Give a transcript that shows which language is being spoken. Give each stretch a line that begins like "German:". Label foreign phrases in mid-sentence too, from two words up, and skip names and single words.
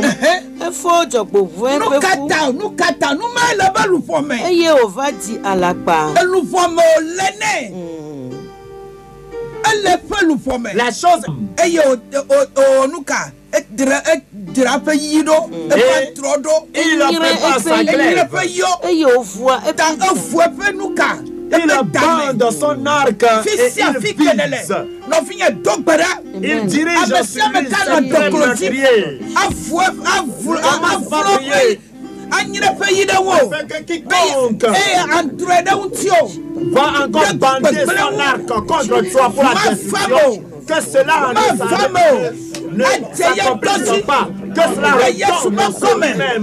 Ewe: Efɔ dzɔgbovɔ̃e ƒe fu. Nukata nu ma le be luƒɔ me. Eye wòva di alakpa. Luƒɔ me wòle nɛ. Elle ƒe luƒɔ me.
French: La chose.
Ewe: Eye o nuka. Edra ƒe yi ɖo. Eƒe trɔ ɖo.
French: Il a préparé sa glaive.
Ewe: Eye wòvua eƒe eƒe nuka.
French: Il abandonne son arc et il vise. Il dirige sur lui certains meurtriers. Quiconque va encore bander son arc contre toi pour la destruction, que cela ne s'accomplisse pas, que cela retombe sur lui-même.